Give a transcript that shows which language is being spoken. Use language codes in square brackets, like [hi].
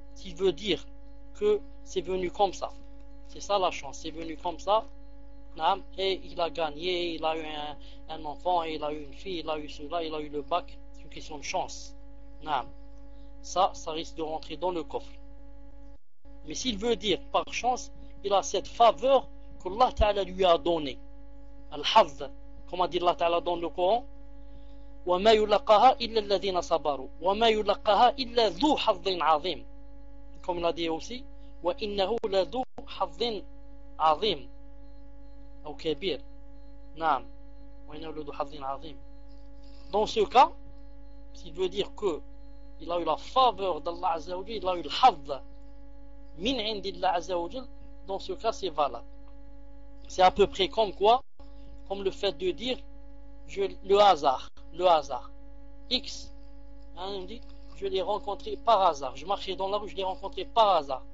[fr] S'il veut dire que c'est venu comme ça, c'est ça la chance, c'est venu comme ça, et il a gagné, il a eu un enfant, et il a eu une fille, il a eu cela, il a eu le bac, c'est une question de chance. Ça risque de rentrer dans le coffre. Mais s'il veut dire par chance, il a cette faveur qu'Allah Ta'ala lui a donnée. Al-Hazd. Comme a dit Allah Ta'ala dans le Coran, [ar] وَمَا يُلَقَّاهَا إِلَّا الَّذِينَ صَبَرُوا وَمَا يُلَقَّاهَا إِلَّا ذُو حَظٍّ عَظِيمٍ. [fr] Comme il a dit aussi, [ar] وَإِنَّهُ لَذُو حَظٍّ عَظِيمٍ أو كَبِيرٍ. نعم. وَإِنَّهُ لَذُو حَظٍّ عَظِيمٍ. [fr] Dans ce cas, s'il veut dire que il a eu la faveur d'Allah Azzawajal, il a eu le hadd min indillah Azzawajal, dans ce cas, c'est valable. C'est à peu près comme quoi? Comme le fait de dire le hasard X, hein, il dit je l'ai rencontré par hasard, je marchais dans la rue, je l'ai rencontré par hasard.